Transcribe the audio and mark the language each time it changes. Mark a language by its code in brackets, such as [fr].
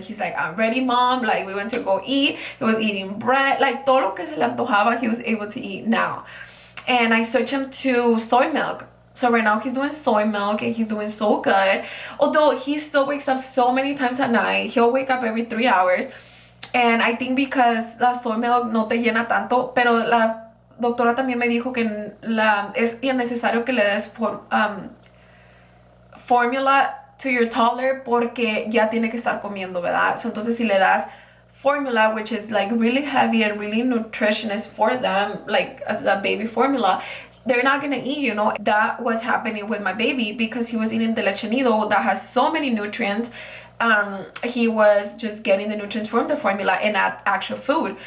[en] He's like, I'm ready, mom. Like, we went to go eat. He was eating bread. Like, [es] todo lo que se le antojaba, [en] he was able to eat now. And I switched him to soy milk. So right now he's doing soy milk, and he's doing so good. Although he still wakes up so many times at night. He'll wake up every 3 hours. And I think because [es] la soy milk no te llena tanto, pero la doctora también me dijo que es innecesario que le des formula [en] to your toddler, [es] porque ya tiene que estar comiendo, ¿verdad? [en] So [es] entonces si le das [en] formula, which is like really heavy and really nutritious for them, like as a baby formula, they're not gonna eat, you know. That was happening with my baby because he was eating the leche nido that has so many nutrients. He was just getting the nutrients from the formula and not actual food.